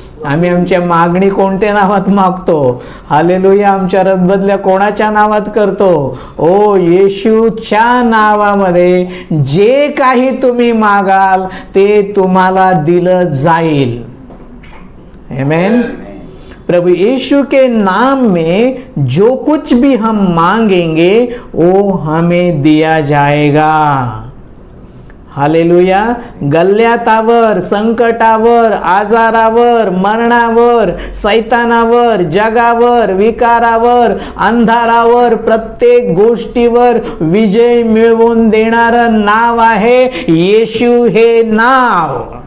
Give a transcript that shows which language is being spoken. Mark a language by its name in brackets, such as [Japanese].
[Marathi] आम्ही आमच्या मागणी कोणत्या नावात मागतो? हालेलुया. आमच्या रथबदल्या कोणाच्या नावात करतो? ओ येशूच्या नावामध्ये जे काही तुम्ही मागाल ते तुम्हाला दिलं जाईल. आमेन. [Hindi] प्रभु यीशु के नाम में जो कुछ भी हम मांगेंगे वो हमें दिया जाएगा. हालेलुया. [Marathi] गल्ल्यातावर, संकटावर, आजारावर, मरणावर, सैतानावर, जगावर, विकारावर, अंधारावर, प्रत्येक गोष्टीवर विजय मिळवून देणारं नाव आहे येशू हे नाव.